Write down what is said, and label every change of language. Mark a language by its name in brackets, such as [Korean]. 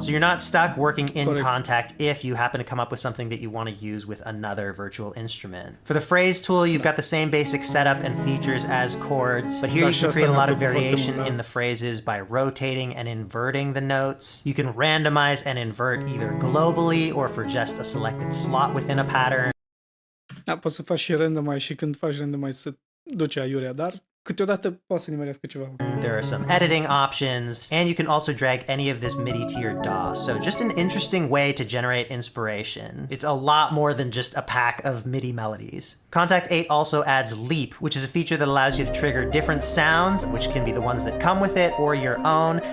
[English] So you're not stuck working in Contact if you happen to come up with something that you want to use with another virtual instrument. For the phrase tool, you've got the same basic setup and features as chords, but here you can create a lot of variation in the phrases by rotating and inverting the notes. You can randomize and invert either globally or for just a selected slot within a pattern. [Romanian] Da, poți să faci și randomize și când faci randomize să duci aiurea, dar câteodată poți să nimerească ceva. [English] There are some editing options, and you can also drag any of this MIDI to your DAW. So just an interesting way to generate inspiration. It's a lot more than just a pack of MIDI melodies. Contact 8 also adds Leap, which is a feature that allows you to trigger different sounds, which can be the ones that come with it or your own.